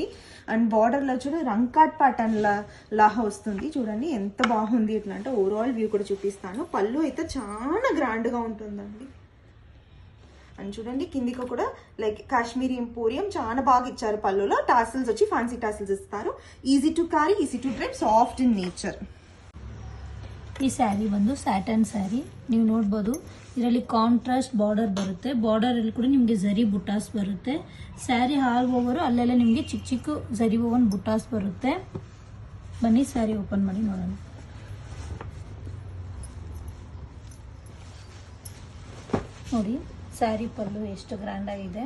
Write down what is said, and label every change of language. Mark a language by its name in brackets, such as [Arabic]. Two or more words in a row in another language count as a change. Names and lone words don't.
[Telugu] అండ్ బార్డర్లో చూడండి రంకాట్ ప్యాటర్న్ లాగా వస్తుంది. చూడండి ఎంత బాగుంది. ఇట్లా అంటే ఓవరాల్ వ్యూ కూడా చూపిస్తాను. పళ్ళు అయితే చాలా గ్రాండ్గా ఉంటుందండి. అండ్ చూడండి కిందికి కూడా లైక్ కాశ్మీరీ ఎంపోరియం చాలా బాగా ఇచ్చారు. పళ్ళులో టాసిల్స్ వచ్చి ఫ్యాన్సీ టాసిల్స్ ఇస్తారు. [English] easy to carry, easy to drive, soft in nature. [Kannada] ಈ ಸ್ಯಾರಿ ಬಂದು [English] satin saree, [Kannada] ನೀವು ನೋಡ್ಬೋದು. ಇದರಲ್ಲಿ [English] contrast border [Kannada] ಬರುತ್ತೆ. ಬಾರ್ಡರಲ್ಲಿ ಕೂಡ ನಿಮಗೆ ಝರಿ ಬುಟಾಸ್ ಬರುತ್ತೆ. ಸ್ಯಾರಿ [English] all over [Kannada] ಅಲ್ಲೆಲ್ಲ ನಿಮಗೆ ಚಿಕ್ಕ ಚಿಕ್ಕ ಝರಿ ಓವನ್ ಬುಟಾಸ್ ಬರುತ್ತೆ. ಬನ್ನಿ [English] saree open [Kannada] ಮಾಡಿ ನೋಡೋಣ. ನೋಡಿ ಸ್ಯಾರಿ ಪಲ್ಲು ಎಷ್ಟು ಗ್ರ್ಯಾಂಡ್ ಆಗಿದೆ.